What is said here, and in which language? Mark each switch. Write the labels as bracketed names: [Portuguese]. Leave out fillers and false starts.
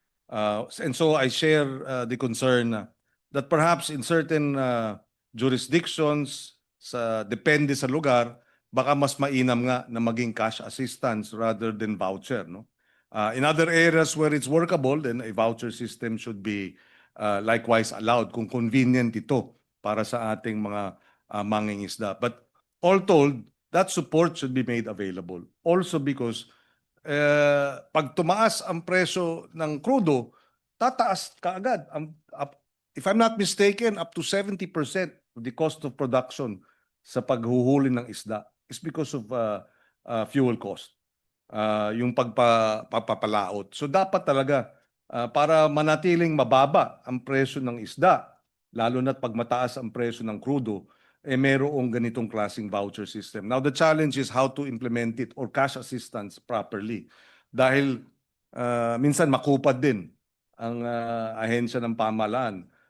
[English] And so I share the concern that perhaps in certain jurisdictions, [Filipino] depende sa lugar, baka mas mainam nga na maging cash [English] assistance rather than voucher. No? In other areas where it's workable, then a voucher system should be likewise allowed [Filipino] kung convenient ito para sa ating mga mangingisda. [English] But all told, that support should be made available. Also because [Filipino] pag tumaas ang presyo ng crudo, tataas kaagad. [English] If I'm not mistaken, up to 70% of the cost of production [Filipino] sa paghuhuli ng isda [English] is because of fuel cost. [Filipino] Yung pagpapalaot. So dapat talaga para manatiling mababa ang presyo ng isda, lalo na't pag mataas ang presyo ng crudo, mayroong ganitong klaseng voucher system. [English] Now the challenge is how to implement it or cash assistance properly. [Filipino] Dahil minsan makupad din ang ahensya ng pamahalaan.